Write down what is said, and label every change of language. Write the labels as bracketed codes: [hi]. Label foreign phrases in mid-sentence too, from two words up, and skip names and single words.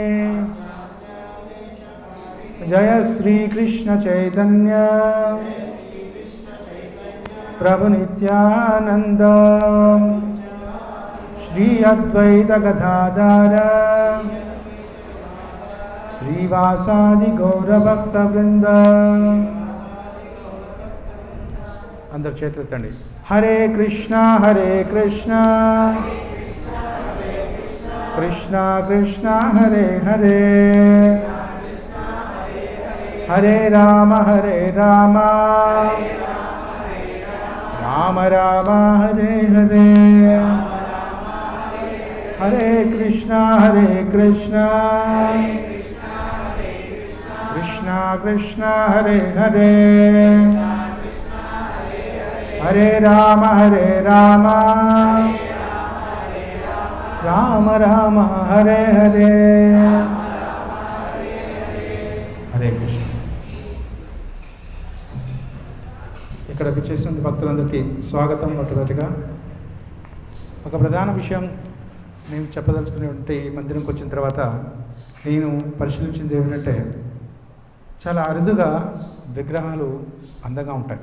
[sa] జయ శ్రీకృష్ణ చైతన్య ప్రభు నిత్యానంద శ్రీ అద్వైత గదాధర శ్రీవాసాది గౌరభక్త బృంద. [te] అందరు చేతులెత్తండి. [sa] హరే కృష్ణ కృష్ణ కృష్ణ హరే హరే, హరే రామ రామ రామ హరే హరే. హరే కృష్ణ కృష్ణ కృష్ణ హరే హరే, హరే రామ రామ రామ హరే హరే. హరే కృష్ణ. [te] ఇక్కడ విచ్చేసిన భక్తులందరికీ స్వాగతం. మొట్టమొదటిగా ఒక ప్రధాన విషయం నేను చెప్పదలుచుకునేటువంటి ఈ మందిరంకి వచ్చిన తర్వాత నేను పరిశీలించింది ఏమిటంటే, చాలా అరుదుగా విగ్రహాలు అందంగా ఉంటాయి.